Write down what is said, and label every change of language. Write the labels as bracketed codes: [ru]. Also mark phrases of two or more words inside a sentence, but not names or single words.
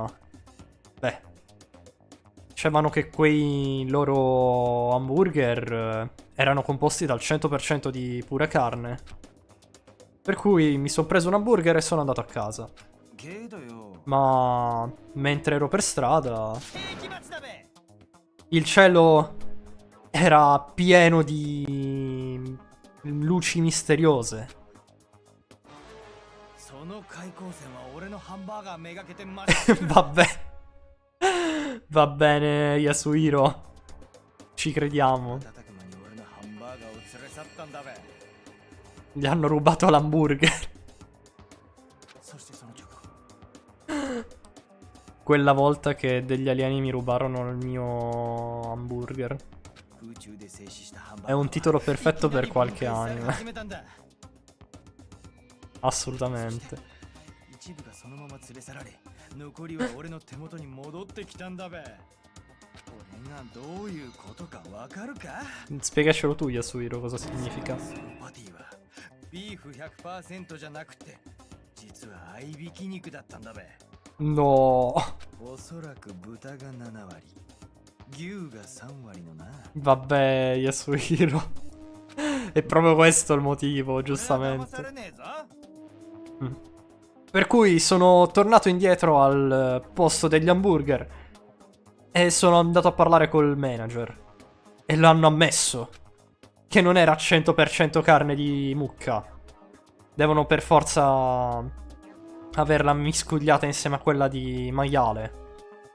[it] Beh, dicevano che quei loro hamburger erano composti dal 100% di pura carne. Per cui mi sono preso un hamburger e sono andato a casa. [ja] けどよ [it] Ma mentre ero per strada, [ja] 世紀末だべ [it] il cielo era pieno di luci misteriose. [ja] その開口線は俺のハンバーガーめがけてまっしぐら [it] Vabbè. Va bene, Yasuhiro. Ci crediamo. [ja] 叩く間に俺のハンバーガーを連れ去ったんだべ [it] Gli hanno rubato l'hamburger. [ja] そしてその直後 [it] Quella volta che degli alieni mi rubarono il mio hamburger. [ja] 空中で静止したハンバー [it] È [ja] ガー [it] un titolo perfetto per qualche [ja] いきなり分解され [it] anime. [ja] 始めたんだ [it] Assolutamente. [ja] 一部がそのまま連れ去られ残りは俺の手元に戻ってきたんだべ俺がどういうことかわかるか [it] Spiegacelo tu, Yasuhiro, cosa significa. [ja] そのパティはビーフ 100% じゃなくて実は合いびき肉だったんだべ [it] No. [ja] おそらく豚が7割牛が3割のな [it] Vabbè, Yasuhiro. È proprio questo il motivo, [ja] 俺は騙さ [it] giustamente. [ja] れねえぞ [it] Per cui sono tornato indietro al posto degli hamburger e sono andato a parlare col manager. E l'hanno ammesso. Che non era 100% carne di mucca. Devono per forza averla miscugliata insieme a quella di maiale.